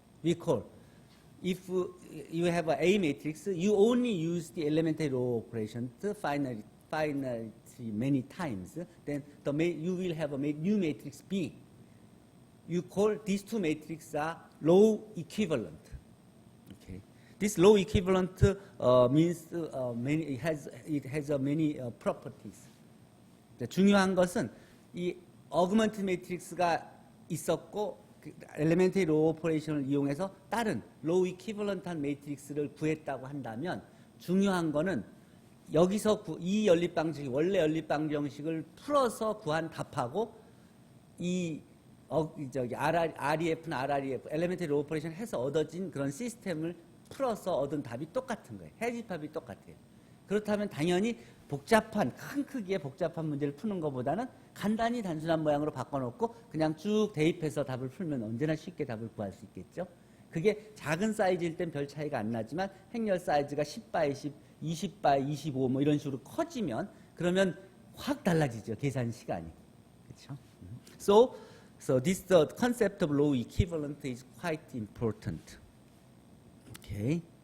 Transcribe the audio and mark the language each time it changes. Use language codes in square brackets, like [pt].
[en] We call, if you have an A matrix, you only use the elementary row operation finally many times, then you will have a new matrix B. You call these two matrices are row equivalent. Okay. This row equivalent means it has many properties. [ko] 중요한 것은 이 어그먼트 매트릭스가 있었고 엘레멘터리 로우 오퍼레이션을 이용해서 다른 로우 이퀴벌런트한 매트릭스를 구했다고 한다면 중요한 거는 여기서 이 연립방정식, 원래 연립방정식을 풀어서 구한 답하고 이 REF나 RREF, 엘레멘터리 로우 오퍼레이션 해서 얻어진 그런 시스템을 풀어서 얻은 답이 똑같은 거예요. 해집합이 똑같아요. 그렇다면 당연히 복잡한, 큰 크기의 복잡한 문제를 푸는 것보다는 간단히 단순한 모양으로 바꿔놓고 그냥 쭉 대입해서 답을 풀면 언제나 쉽게 답을 구할 수 있겠죠. 그게 작은 사이즈일 땐 별 차이가 안 나지만 행렬 사이즈가 10바이 10, 20바이 25 뭐 이런 식으로 커지면 그러면 확 달라지죠. 계산 시간이. 그렇죠? [en] So this the concept of row equivalent is quite important. Okay.